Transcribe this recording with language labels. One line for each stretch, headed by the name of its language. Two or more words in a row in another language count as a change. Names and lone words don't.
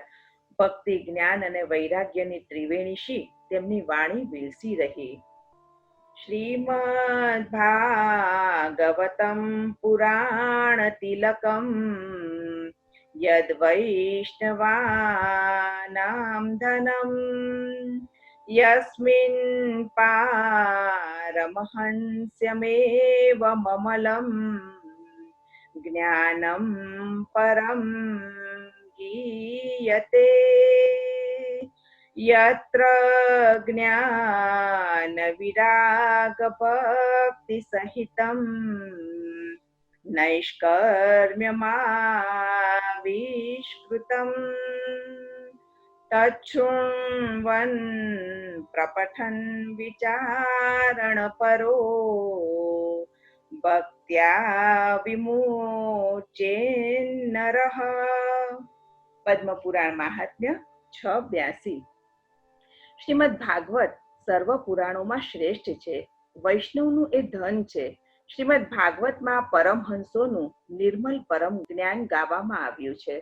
Gujarati: ભક્તિ, જ્ઞાન અને વૈરાગ્યની ત્રિવેણીશી તેમની વાણી વિલસી રહી.
Sanskrit: શ્રીમદ ભાગવતમ પુરાણ તિલકમ યદ વૈષ્ણવાનામ ધનમ यस्मिन् पारमहंस्यमेव ममलं ज्ञानं परं गीयते यत्र ज्ञानविरागभक्तिसहितं नैष्कर्म्यमाविष्कृतम् तच्छृण्वन् प्रपठन् विचारणपरो भक्त्या विमुच्येन्नरः.
Gujarati: પદ્મપુરાણ મહાત્મ્ય 682. શ્રીમદ ભાગવત સર્વ પુરાણોમાં શ્રેષ્ઠ છે. વૈષ્ણવનું એ ધન છે. શ્રીમદ ભાગવતમાં પરમહંસોનું નિર્મલ પરમ જ્ઞાન ગાવામાં આવ્યું છે.